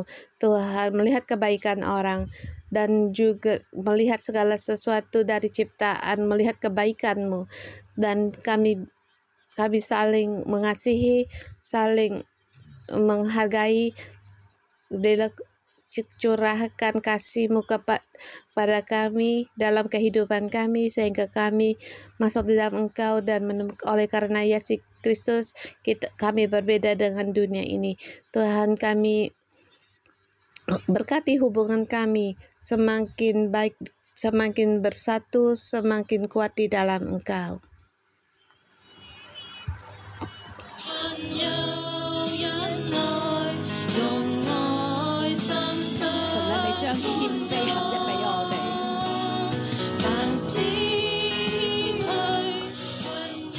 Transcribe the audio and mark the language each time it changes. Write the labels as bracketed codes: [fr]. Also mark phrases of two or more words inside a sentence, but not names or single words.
[id] Tuhan, melihat kebaikan orang dan juga melihat segala sesuatu dari ciptaan, melihat kebaikan-Mu, dan kami saling mengasihi, saling menghargai, curahkan kasih-Mu kepada kami dalam kehidupan kami, sehingga kami masuk di dalam Engkau, dan oleh karena Yesus Kristus kami berbeda dengan dunia ini. Tuhan, kami berkati hubungan kami semakin baik, semakin bersatu, semakin kuat di dalam Engkau. [yue] 有忍耐，用愛心相神啊，你將謙卑合一俾我哋。凡事謙虛，溫柔，